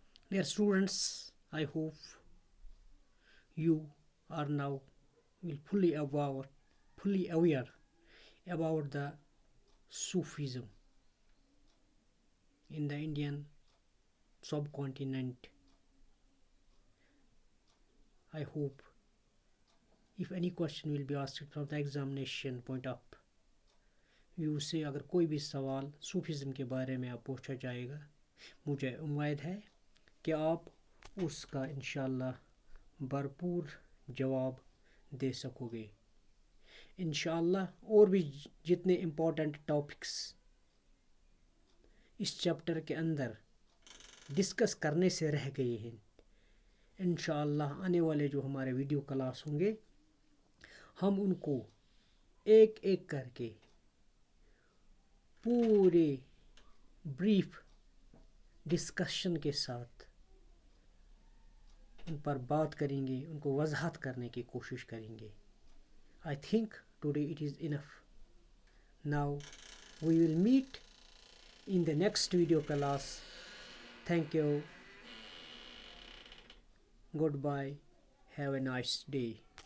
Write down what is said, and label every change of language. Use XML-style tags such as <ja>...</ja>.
<en>Dear students, I hope you are now fully aware about the Sufism in the Indian subcontinent. I hope if any question will be asked from the examination point of</en> <hi>view से अगर कोई भी सवाल Sufism के बारे में आप पूछा जाएगा, मुझे उम्मीद है कि आप उसका इंशाअल्लाह भरपूर जवाब दे सकोगे। इंशाअल्लाह और भी जितने इम्पोर्टेंट टॉपिक्स इस चैप्टर के अंदर डिस्कस करने से रह गए हैं, इंशाअल्लाह आने वाले जो हमारे वीडियो क्लास होंगे हम उनको एक एक करके पूरे ब्रीफ डिस्कशन के साथ उन पर बात करेंगे, उनको वजाहत करने की कोशिश करेंगे।</hi> <en>I think today it is enough. Now we will meet in the next video class. Thank you. Goodbye. Have a nice day.</en>